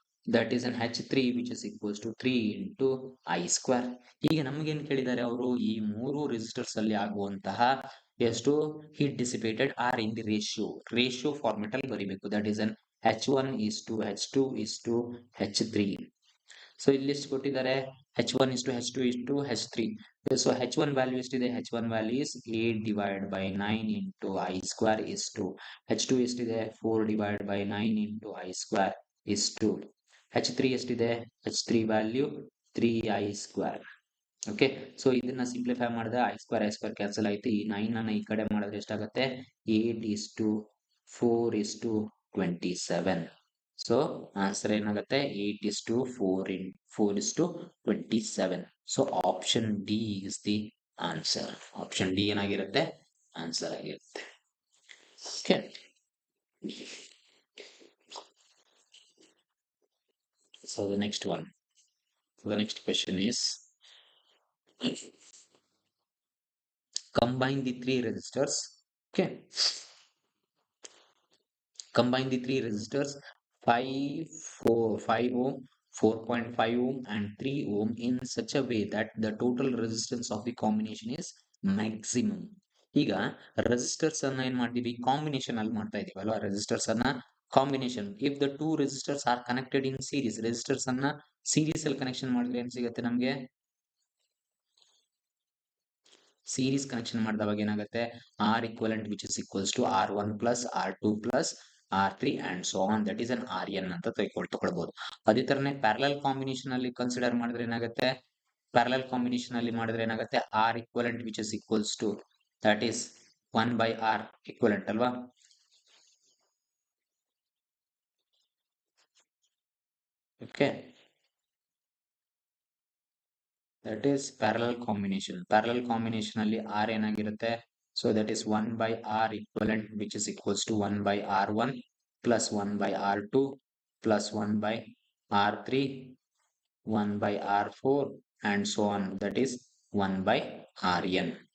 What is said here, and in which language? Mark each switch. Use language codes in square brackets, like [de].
[en] That is an H3 which is equals to 3 into I square. [kn] ಈಗ ನಮಗೇನ್ ಕೇಳಿದ್ದಾರೆ ಅವರು? ಈ ಮೂರು ರೆಸಿಸ್ಟರ್ಸ್ ಅಲ್ಲಿ ಆಗುವಂತಹ ಎಷ್ಟು heat [en] dissipated are in the ratio format [kn] ಅಲ್ಲಿ ಬರಿಬೇಕು. [en] That is an H1 is to H2 is to H3. [kn] So ಇಲ್ಲಿ ಎಷ್ಟು ಕೊಟ್ಟಿದ್ದಾರೆ? [en] H1 is to H2 is to H3. So H1 value ಎಷ್ಟಿದೆ? H1 value is 8 divided by 9 into I square is to H2 ಎಷ್ಟಿದೆ? 4 divided by 9 into I square is to H3 ಎಷ್ಟಿದೆ? H3 value 3I square. [kn] Okay, so ಇದನ್ನ simplify ಮಾಡಿದ್ರೆ I square cancel ಆಯ್ತು. ಈ 9 ಅನ್ನ ಈ ಕಡೆ ಮಾಡಿದ್ರೆ ಎಷ್ಟಾಗುತ್ತೆ? [en] 8 is to 4 is to 27. So answer ಏನಾಗುತ್ತೆ? 8 is to 4 is to 27. So option D is the answer. Option D [kn] ಏನಾಗಿರುತ್ತೆ? ಆನ್ಸರ್ ಆಗಿರುತ್ತೆ. [en] Okay, so the next one, the next question is combine the three resistors. Okay, combine the three resistors 5 ohm, 4.5 ohm and 3 ohm in such a way that the total resistance of the combination is maximum. [kn] ಈಗ resistors ಅನ್ನ ಏನ್ ಮಾಡ್ತೀವಿ? Combination ಅಲ್ಲಿ ಮಾಡ್ತಾ ಇದೀವಿ ಅಲ್ವಾ? Resistors ಅನ್ನ combination. [en] if the two resistors are connected in series, [kn] resistors ಅನ್ನ ಸೀರೀಸ್ ಅಲ್ಲಿ ಕನೆಕ್ಷನ್ ಮಾಡಿದ್ರೆ ಏನ್ ಸಿಗುತ್ತೆ ನಮ್ಗೆ? ಸೀರೀಸ್ ಕನೆಕ್ಷನ್ ಮಾಡಿದವಾಗ ಏನಾಗುತ್ತೆ? [en] R equivalent which is equals to R1 plus R2 plus R3 and so on, that is an RN [kn] ಅಂತ ತಗೊಳ್ಬಹುದು. ಅದೇ ತರನೇ ಪ್ಯಾರಲಲ್ ಕಾಂಬಿನೇಷನ್ ಅಲ್ಲಿ ಕನ್ಸಿಡರ್ ಮಾಡಿದ್ರೆ ಏನಾಗುತ್ತೆ? ಪ್ಯಾರಲಲ್ ಕಾಂಬಿನೇಷನ್ ಅಲ್ಲಿ ಮಾಡಿದ್ರೆ ಏನಾಗುತ್ತೆ? [en] R equivalent which is equals to, that is 1 by R equivalent ಅಲ್ವಾ? Okay, that is parallel combination. [kn] Parallel combination ಅಲ್ಲಿ R ಏನಾಗಿರುತ್ತೆ? [en] So that is 1 by R equivalent which is equals to 1 by R1 plus 1 by R2 plus 1 by R3, 1 by R4 and so on, that is 1 by RN.